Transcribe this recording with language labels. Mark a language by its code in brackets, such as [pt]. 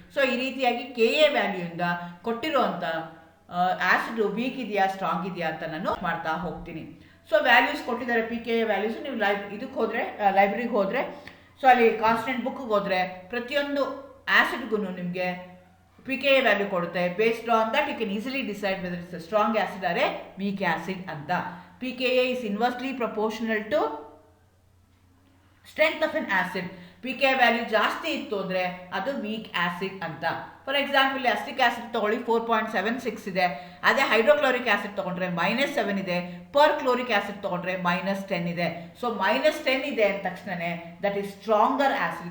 [kn] So ಈ ರೀತಿಯಾಗಿ KA ವ್ಯಾಲ್ಯೂಯಿಂದ ಕೊಟ್ಟಿರುವಂಥ ಆಸಿಡ್ ವೀಕ್ ಇದೆಯಾ ಸ್ಟ್ರಾಂಗ್ ಇದೆಯಾ ಅಂತ ನಾನು ಮಾಡ್ತಾ ಹೋಗ್ತೀನಿ. ಸೊ ವ್ಯಾಲ್ಯೂಸ್ ಕೊಟ್ಟಿದ್ದಾರೆ PKa ವ್ಯಾಲ್ಯೂಸ್. ನೀವು ಇದಕ್ಕೆ ಹೋದರೆ ಲೈಬ್ರರಿಗೆ ಹೋದರೆ, ಸೊ ಅಲ್ಲಿ ಕಾನ್ಸ್ಟೆಂಟ್ ಬುಕ್ಗೆ ಹೋದರೆ ಪ್ರತಿಯೊಂದು ಆಸಿಡ್ಗೂ ನಿಮಗೆ PKa ವ್ಯಾಲ್ಯೂ ಕೊಡುತ್ತೆ. [en] Based on that you can easily decide whether it's strong acid or a weak acid ಅಂತ. PKa is inversely proportional to strength of an acid. [kn] P K value ಜಾಸ್ತಿ ಇತ್ತು ಅಂದರೆ ಅದು ವೀಕ್ ಆ್ಯಸಿಡ್ ಅಂತ. [en] for example [kn] ಅಸ್ಟಿಕ್ acid ತೊಗೊಳ್ಳಿ 4.76 ಇದೆ. ಅದೇ hydrochloric acid ತೊಗೊಂಡ್ರೆ -7 ಇದೆ. ಪರ್ ಕ್ಲೋರಿಕ್ ಆ್ಯಸಿಡ್ ತೊಗೊಂಡ್ರೆ -10 ಇದೆ. ಸೊ -10 ಇದೆ ಅಂದ ತಕ್ಷಣನೇ [en] That is stronger acid.